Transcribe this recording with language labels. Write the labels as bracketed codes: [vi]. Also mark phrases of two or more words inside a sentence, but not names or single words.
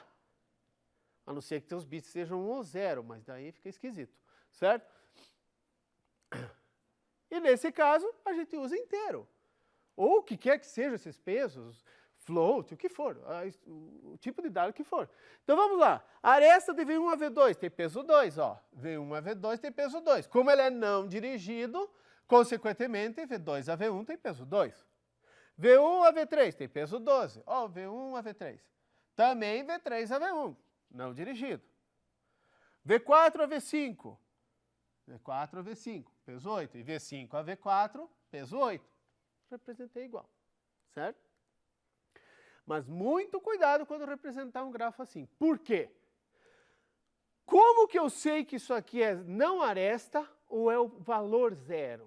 [pt] A não ser que teus bits sejam 1 ou 0, mas daí fica esquisito, certo? E nesse caso, a gente usa inteiro. Ou o que quer que sejam esses pesos, float, o que for, o tipo de dado que for. Então vamos lá, a aresta de V1 a V2 tem peso 2, ó. V1 a V2 tem peso 2. Como ele é não dirigido, consequentemente, V2 a V1 tem peso 2. V1 a V3 tem peso 12. Ó, V1 a V3. Também V3 a V1, não dirigido. V4 a V5. V4 a V5, peso 8. E V5 a V4, peso 8. Representei igual, certo? Mas muito cuidado quando representar um grafo assim. Por quê? Como que eu sei que isso aqui é não aresta ou é o valor 0?